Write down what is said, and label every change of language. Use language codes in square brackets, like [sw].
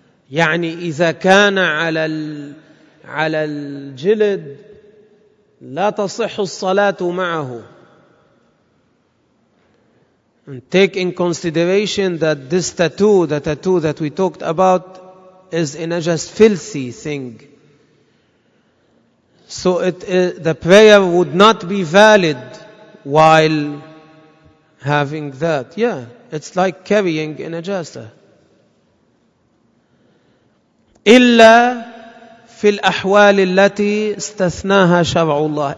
[ar] يعني إذا كان على الجلد لا تصح الصلاة معه. [en] And take in consideration that this tattoo, the tattoo that we talked about, is a najas, filthy thing. So the prayer would not be valid while having that. Yeah, it's like carrying a najasa. [ar] إلا في الأحوال التي استثناها شرع الله.